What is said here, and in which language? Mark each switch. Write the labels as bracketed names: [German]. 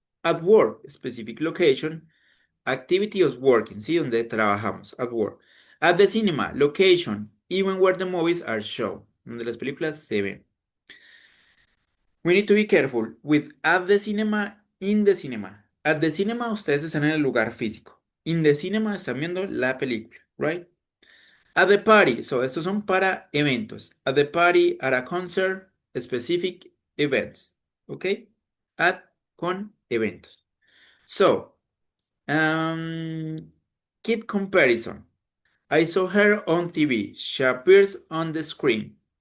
[English] At work, a specific location, activity of working, ¿sí? [Spanish] Donde trabajamos, [English] at work. At the cinema, location, even where the movies are shown, [Spanish] donde las películas se ven. [English] We need to be careful with at the cinema, in the cinema. [Spanish] At the cinema, ustedes están en el lugar físico. In the cinema, están viendo la película, right? [English] At the party, so [Spanish] estos son para eventos. [English] At the party, at a concert, specific events, okay? At [Spanish] con eventos. [English] So, kid comparison. I saw her on TV. She appears on the screen.